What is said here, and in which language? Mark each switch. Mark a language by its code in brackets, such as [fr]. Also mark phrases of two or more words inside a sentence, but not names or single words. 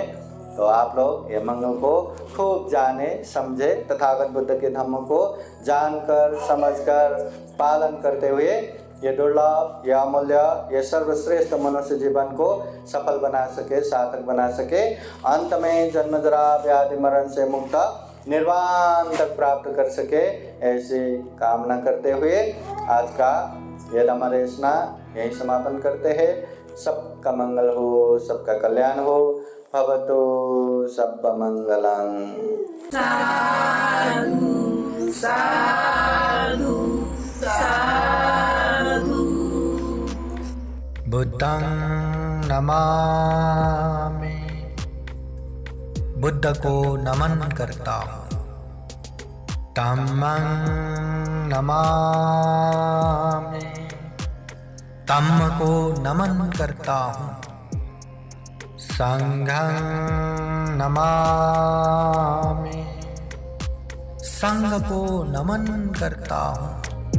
[hi] तो आप लोग ये मंगल को खूब जाने, समझे, तथागत बुद्ध के धम्म को जानकर, समझकर, पालन करते हुए ये दुर्लभ, ये अमूल्य, ये सर्वश्रेष्ठ मनुष्य जीवन को सफल बना सके, सार्थक बना सके, अंत में जन्म जरा व्याधि मरण से मुक्त निर्वाण तक प्राप्त कर सके, ऐसी कामना करते हुए आज का यह धम्म देशना यही समापन करते हैं। सबका मंगल हो, सबका कल्याण हो, [pi] भवतु सबका मंगलम। साधु साधु साधु। बुद्धं नमामि, [hi] बुद्ध को नमन करता हूँ। [pi] धम्मं नमामि, [hi] धम्म को नमन करता हूँ। [pi] संघं नमामि, [hi] संघ को नमन करता हूँ।